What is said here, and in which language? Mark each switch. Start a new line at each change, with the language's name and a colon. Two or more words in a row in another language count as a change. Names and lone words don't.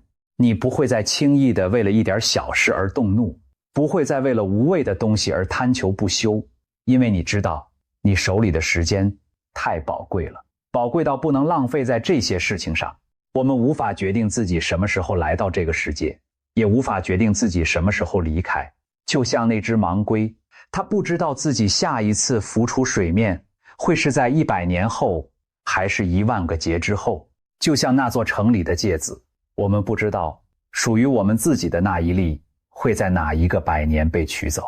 Chinese: 你不會再輕易地為了一點小事而動怒，不會再為了無謂的東西而貪求不休，因為你知道你手裡的時間太寶貴了，寶貴到不能浪費在這些事情上。我們無法決定自己什麼時候來到這個世界，也無法決定自己什麼時候離開。就像那只盲龜，它不知道自己下一次浮出水面會是在100年後，還是10000個劫之後。就像那座城裡的芥子，我們不知道屬於我們自己的那一粒會在哪一個100年被取走。